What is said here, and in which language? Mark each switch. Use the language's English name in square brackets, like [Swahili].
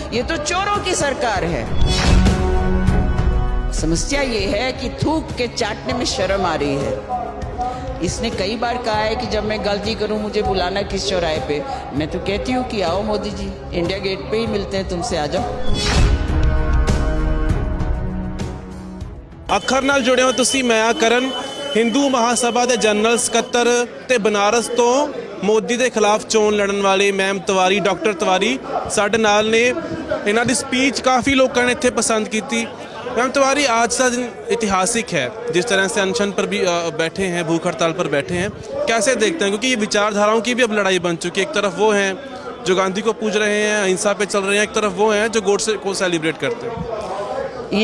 [Hindi] ये तो चोरों की सरकार है। समस्या ये है कि थूक के चाटने में शर्म आ रही है। इसने कई बार कहा है कि जब मैं गलती करूं मुझे बुलाना किस चौराहे पे। मैं तो कहती हूँ कि आओ मोदी जी, इंडिया गेट पे ही मिलते हैं तुमसे, आ जाओ। [Punjabi] ਅੱਖਰ ਨਾਲ ਜੁੜੇ ਹੋ ਤੁਸੀਂ। ਮੈਂ ਆ ਕਰਨ, ਹਿੰਦੂ ਮਹਾਸਭਾ ਦੇ ਜਨਰਲ ਸਕੱਤਰ ਤੇ ਬਨਾਰਸ ਤੋਂ ਮੋਦੀ ਦੇ ਖਿਲਾਫ ਚੋਣ ਲੜਨ ਵਾਲੇ ਮੈਮ ਤਿਵਾਰੀ, ਡਾਕਟਰ ਤਿਵਾਰੀ ਸਾਡੇ ਨਾਲ ਨੇ। ਇਹਨਾਂ ਦੀ ਸਪੀਚ ਕਾਫੀ ਲੋਕਾਂ ਨੇ ਇੱਥੇ ਪਸੰਦ ਕੀਤੀ। [Hindi] मैम तिवारी, आज का दिन ऐतिहासिक है, जिस तरह से अनशन पर भी बैठे हैं, भूख हड़ताल पर बैठे हैं, कैसे देखते हैं? क्योंकि ये विचारधाराओं की भी अब लड़ाई बन चुकी है। एक तरफ वो हैं जो गांधी को पूज रहे हैं, अहिंसा पे चल रहे हैं, एक तरफ वो हैं जो गोडसे को सेलिब्रेट करते हैं।